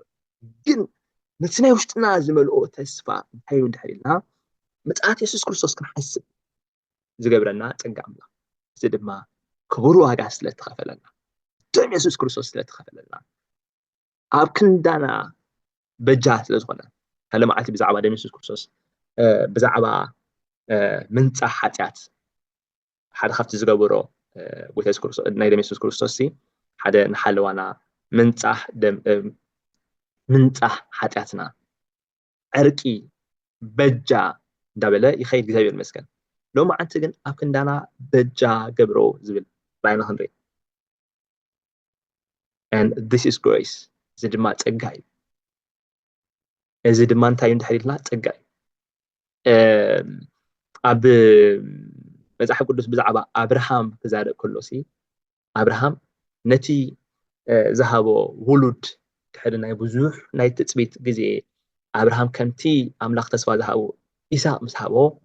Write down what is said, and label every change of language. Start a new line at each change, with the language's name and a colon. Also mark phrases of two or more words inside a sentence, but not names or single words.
Tigrinya: ግን ነቲ ናይ ውሽጥና ዝመልኦ ተስፋ እንታይ እንድሕር ኢልና ምጽኣት ኢየሱስ ክርስቶስ ክንሓስብ ዝገብረና ፀጋ ኣምላኽ እዚ ድማ ክቡር ዋጋ ስለተኸፈለና ደም ኢየሱስ ክርስቶስ ስለተኸፈለና ኣብ ክንዳና በጃ ስለዝኾነ ከለማዓቲ ብዛዕባ ደም ኢየሱስ ክርስቶስ ብዛዕባ ምንጻሕ ኃጢአት ሓደ ካብቲ ዝገበሮ ጎይታ ኢየሱስ ክርስቶስ ናይ ደም ኢየሱስ ክርስቶስ ሓደ ንሓለዋና ምንጻሕ ኃጢአትና ዕርቂ በጃ እንዳበለ ይኸይድ እግዚአብሔር ይመስገን ሎማ ዓንቲ ግን ኣብ ክንዳና በጃ ገብሮ ዝብል ራይና ክንርኢ
English: and this is grace
Tigrinya: እዚ ድማ ፀጋ እዩ እዚ ድማ እንታይ እንድሕር ኢልና ፀጋ እዩ ኣብ መጽሓፍ ቅዱስ ብዛዕባ አብርሃም ክዛረብ ከሎሲ አብርሃም ነቲ ዝሃቦ ውሉድ ድሕሪ ናይ ብዙሕ ናይ ትጽቢት ግዜ አብርሃም ከምቲ ኣምላኽ ተስፋ ዝሃቦ ኢሳቅ ምስ ሃቦ